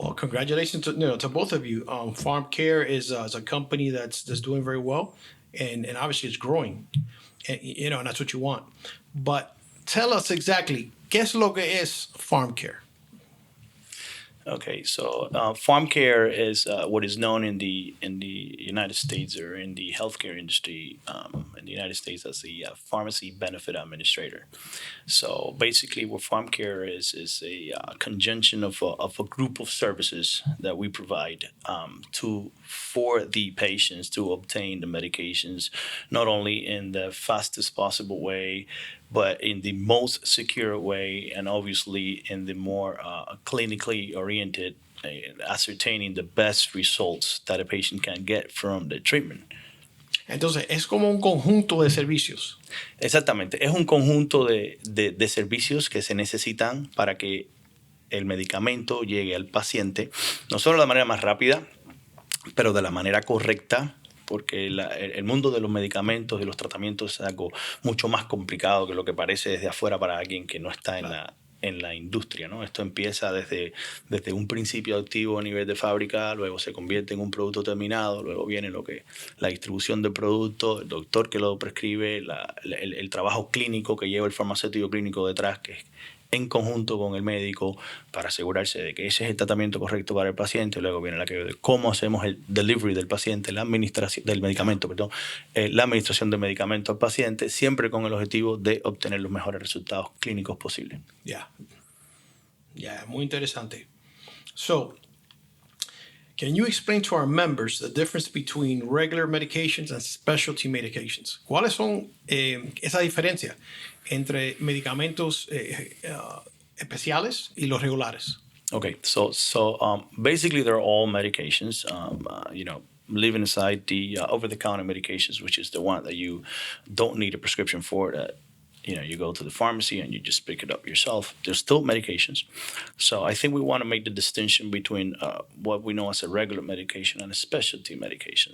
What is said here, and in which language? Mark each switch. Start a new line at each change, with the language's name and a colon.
English: Well, congratulations to both of you. PharmCare is a company that's doing very well, and obviously it's growing, and that's what you want. But tell us exactly,
Spanish: ¿qué es lo que es PharmCare?
English: Okay, so PharmCare is what is known in the United States or in the healthcare industry in the United States as the Pharmacy Benefit Administrator. So basically, what PharmCare is a conjunction of a group of services that we provide for the patients to obtain the medications, not only in the fastest possible way, but in the most secure way, and obviously in the more clinically oriented, ascertaining the best results that a patient can get from the treatment.
Spanish: Entonces, es como un conjunto de servicios. Exactamente, es un conjunto de servicios que se necesitan para que el medicamento llegue al paciente, no solo de la manera más rápida, pero de la manera correcta, porque el mundo de los medicamentos y los tratamientos es algo mucho más complicado que lo que parece desde afuera para alguien que no está en la industria, ¿no? Esto empieza desde un principio activo a nivel de fábrica, luego se convierte en un producto terminado, luego viene la distribución del producto, el doctor que lo prescribe, el trabajo clínico que lleva el farmacéutico clínico detrás, que es en conjunto con el médico para asegurarse de que ese es el tratamiento correcto para el paciente. Luego viene la que de cómo hacemos el delivery del paciente, la administración del medicamento, la administración del medicamento al paciente, siempre con el objetivo de obtener los mejores resultados clínicos posibles. Muy interesante.
English: So, can you explain to our members the difference between regular medications and specialty medications?
Spanish: ¿Cuáles son esa diferencia entre medicamentos especiales y los regulares?
English: Okay, so basically they're all medications. leaving aside the over-the-counter medications, which is the one that you don't need a prescription for, that you go to the pharmacy and you just pick it up yourself. There's still medications. So I think we want to make the distinction between what we know as a regular medication and a specialty medication.